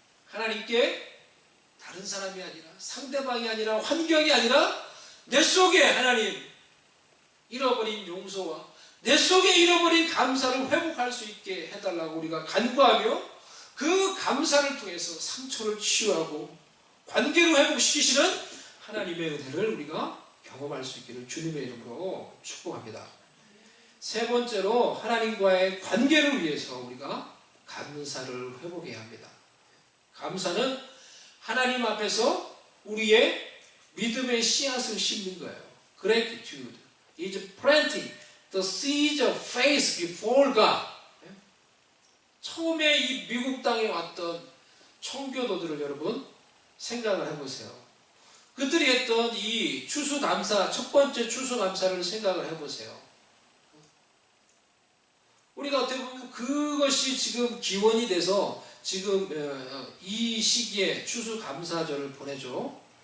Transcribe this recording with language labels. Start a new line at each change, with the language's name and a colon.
Korean: 하나님께 다른 사람이 아니라 상대방이 아니라 환경이 아니라 내 속에 하나님 잃어버린 용서와 내 속에 잃어버린 감사를 회복할 수 있게 해달라고 우리가 간구하며 그 감사를 통해서 상처를 치유하고 관계를 회복시키시는 하나님의 은혜를 우리가 경험할 수 있기를 주님의 이름으로 축복합니다. 세 번째로 하나님과의 관계를 위해서 우리가 감사를 회복해야 합니다. 감사는 하나님 앞에서 우리의 믿음의 씨앗을 심는 거예요.
English: Gratitude is planting the seeds of faith before God.
Korean: 처음에 이 미국 땅에 왔던 청교도들을 여러분 생각을 해보세요. 그들이 했던 이 추수감사, 첫 번째 추수감사를 생각을 해보세요. 우리가 어떻게 보면 그것이 지금 기원이 돼서 지금 이 시기에 추수감사절을 보내죠.